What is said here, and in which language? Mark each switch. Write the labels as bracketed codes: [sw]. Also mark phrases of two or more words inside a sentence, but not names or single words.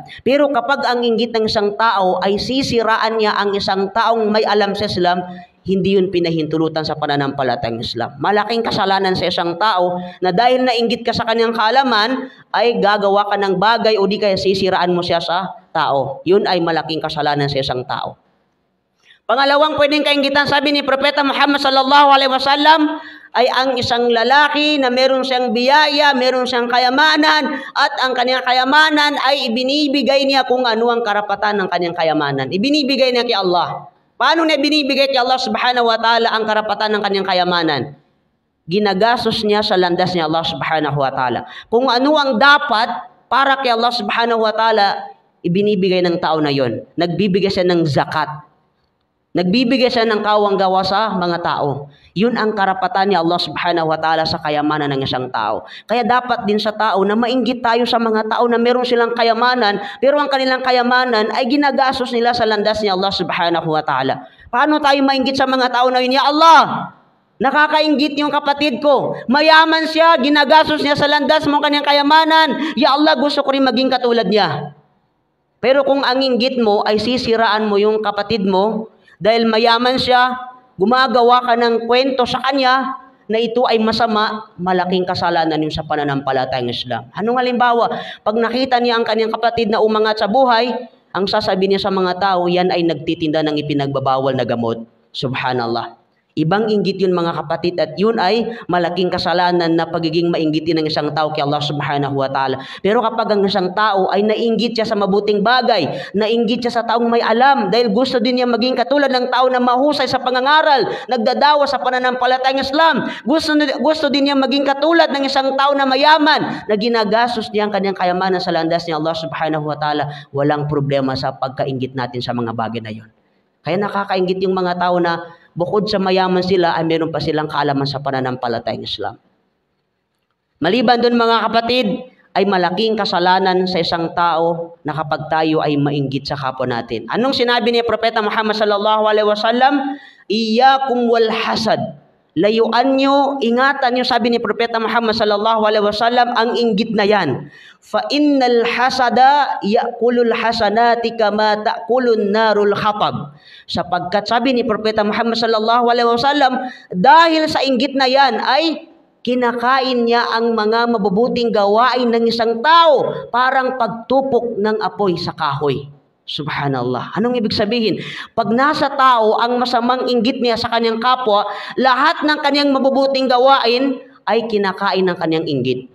[tl] Pero kapag ang inggit ng isang tao ay sisiraan niya ang isang taong may alam sa Islam, hindi yun pinahintulutan sa pananampalatayang Islam. Malaking kasalanan sa isang tao na dahil nainggit ka sa kanyang kaalaman, ay gagawa ka ng bagay o di kaya sisiraan mo siya sa tao. Yun ay malaking kasalanan sa isang tao. Pangalawang pwedeng kainggitan, sabi ni Propeta Muhammad [ar] صلى الله عليه وسلم, [tl] ay ang isang lalaki na meron siyang biyaya, meron siyang kayamanan, at ang kanyang kayamanan ay ibinibigay niya kung ano ang karapatan ng kanyang kayamanan. Ibinibigay niya kay Allah. Paano niya binibigay kay Allah [ar] سبحانه وتعالى [tl] ang karapatan ng kanyang kayamanan? Ginagastos niya sa landas ni Allah [ar] سبحانه وتعالى. [tl] Kung ano ang dapat para kay Allah [ar] سبحانه وتعالى, [tl] ibinibigay ng tao na yon. Nagbibigay siya ng zakat. Nagbibigay siya ng kawang-gawa sa mga tao. Yun ang karapatan ni Allah [ar] سبحانه وتعالى [tl] sa kayamanan ng isang tao. Kaya dapat din sa tao na mainggit tayo sa mga tao na meron silang kayamanan, pero ang kanilang kayamanan ay ginagastos nila sa landas ni Allah [ar] سبحانه وتعالى. [tl] Paano tayo mainggit sa mga tao na yun? [ar] يا الله, [tl] Nakakainggit yung kapatid ko. Mayaman siya, ginagastos niya sa landas mo kanyang kayamanan. [ar] يا الله, [tl] gusto ko rin maging katulad niya. Pero kung ang inggit mo ay sisiraan mo yung kapatid mo, dahil mayaman siya, gumagawa ka ng kwento sa kanya na ito ay masama, malaking kasalanan yung sa pananampalatayang Islam. Anong halimbawa? Pag nakita niya ang kanyang kapatid na umangat sa buhay, ang sasabihin niya sa mga tao, yan ay nagtitinda ng ipinagbabawal na gamot. Subhanallah. Ibang inggit yun mga kapatid, at yun ay malaking kasalanan na pagiging mainggitin ng isang tao kay Allah [ar] سبحانه وتعالى. [tl] Pero kapag ang isang tao ay nainggit siya sa mabuting bagay, nainggit siya sa taong may alam, dahil gusto din niya maging katulad ng tao na mahusay sa pangangaral, nagdadawa sa pananampalatayang Islam, gusto din niya maging katulad ng isang tao na mayaman, na ginagastos niya ang kanyang kayamanan sa landas ni Allah [ar] سبحانه وتعالى, [tl] walang problema sa pagkainggit natin sa mga bagay na yun. Kaya nakakainggit yung mga tao na bukod sa mayaman sila ay meron pa silang kaalaman sa pananampalatayang Islam. Maliban doon mga kapatid, ay malaking kasalanan sa isang tao na kapag tayo ay mainggit sa kapwa natin. Anong sinabi ni Propeta Muhammad [ar] صلى الله عليه وسلم? إياكم والحسد. [tl] Layuan nyo, ingatan nyo, sabi ni Propeta Muhammad [ar] صلى الله عليه وسلم, [tl] ang inggit na yan. [ar] فإن الحسد يأكل الحسنات كما تأكل النار الحطب. [tl] Sapagkat sabi ni Propeta Muhammad [ar] صلى الله عليه وسلم, [tl] dahil sa inggit na yan ay kinakain niya ang mga mabubuting gawain ng isang tao, parang pagtupok ng apoy sa kahoy. Subhanallah. Anong ibig sabihin? Pag nasa tao ang masamang inggit niya sa kanyang kapwa, lahat ng kanyang mabubuting gawain ay kinakain ng kanyang inggit.